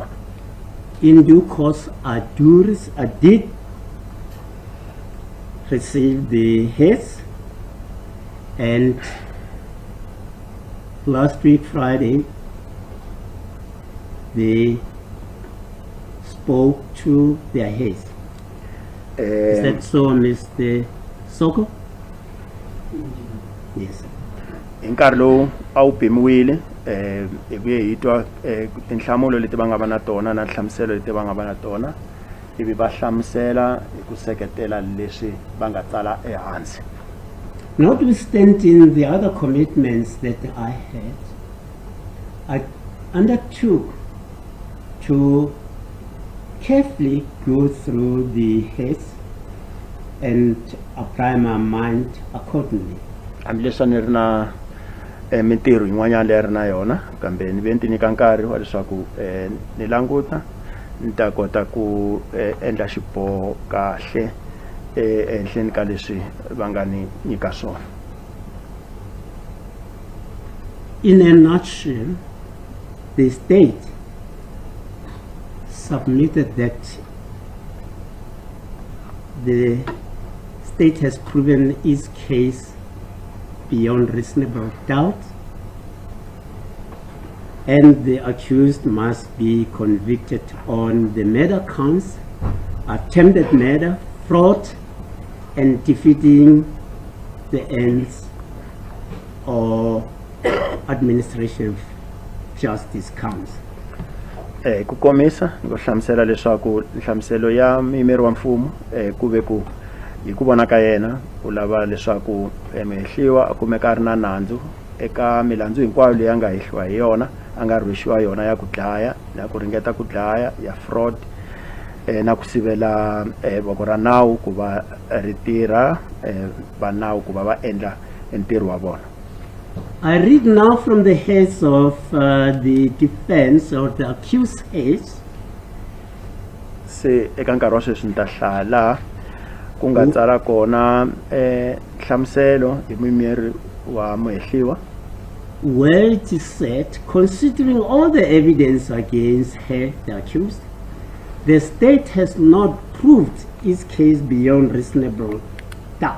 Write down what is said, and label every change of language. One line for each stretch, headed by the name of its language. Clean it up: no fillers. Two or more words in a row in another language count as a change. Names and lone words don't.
English: In due course, I did receive the heads, and last week Friday they spoke to their heads. Is that so, Mr. Soko? Yes.
Tsonga: Hi nkarhi lowu a wu pimiwile hi vuye hi twa tinhlamulo leti va nga va na tona na nhlamuselo leti va nga va na tona ivi va hlamusela hi ku seketela leswi va nga tsala ehansi.
English: Notwithstanding the other commitments that I had, I undertook to carefully go through the heads and apply my mind accordingly.
Tsonga: Hambileswi ni ri na mintirho yin'wanyana leyi ri na yona kambe ni ve ni ti nyika nkarhi wa leswaku ni languta ni ta kota ku endla xiboho kahle ehenhleni ka leswi va nga ni nyika swona.
English: In a nutshell, the state submitted that the state has proven its case beyond reasonable doubt, and the accused must be convicted on the murder counts, attempted murder, fraud, and defeating the ends or administration of justice counts.
Tsonga: Ku komisa ni ku hlamusela leswaku nhlamuselo ya muyimeri wa mfumo ku ve ku hi ku vona ka yena u lava leswaku mehliwa a kumeka a ri na nandzu eka milandzu hinkwayo leyi a nga hehliwa hi yona a nga rhwexiwa yona ya ku dlaya na ku ringeta ku dlaya ya fraud na ku sivela voko ra nawu ku va ri tirha va nawu ku va va endla ntirho wa vona.
English: I read now from the heads of the defense or the accused heads.
Tsonga: Se eka nkarhi wa sweswi ni ta hlaya laha ku nga tsala kona nhlamuselo hi muyimeri wa mehliwa
English: where it is said, considering all the evidence against her, the accused, the state has not proved its case beyond reasonable doubt.